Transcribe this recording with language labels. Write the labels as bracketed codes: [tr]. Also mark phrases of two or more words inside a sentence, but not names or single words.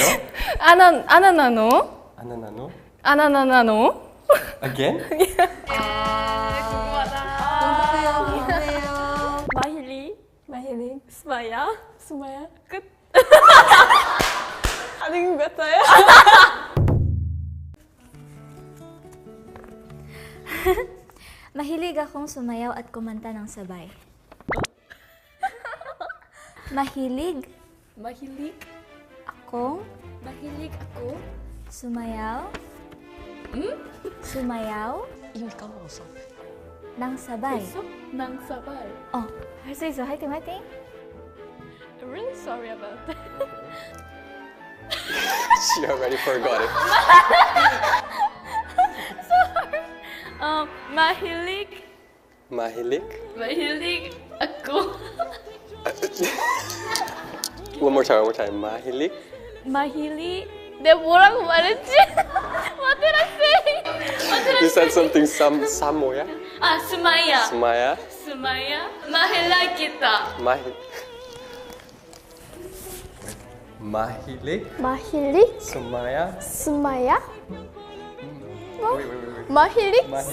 [en] 아나나노? 아나나노? 아나나나노? Again? [ko] 궁금해요. [tl] Mahilig, sumayaw, 끝. [ko] 아는 것 같아요. [tl] Mahilig akong sumayaw at kumanta ng sabay. Mahilig akong sumayaw [ko] 이미 까먹었어. [tl] ng sabay. ng sabay. [ko] 할 수 있어. 화이팅 화이팅! [en] I'm really sorry about that. She already forgot it. [tl] 마힐릭 Mahilik? ako. [en] One more time. Mahilik? [ko] 마힐리. 내가 뭐라고 말했지? [en] What did I say? You said something Samoya? [tl] 아, 스마야. Smaya? 마힐라기타. Mahilik? 마힐릭 Sumaya? 스마야 [en] Wait. [tl] 마힐릭 Mahilik,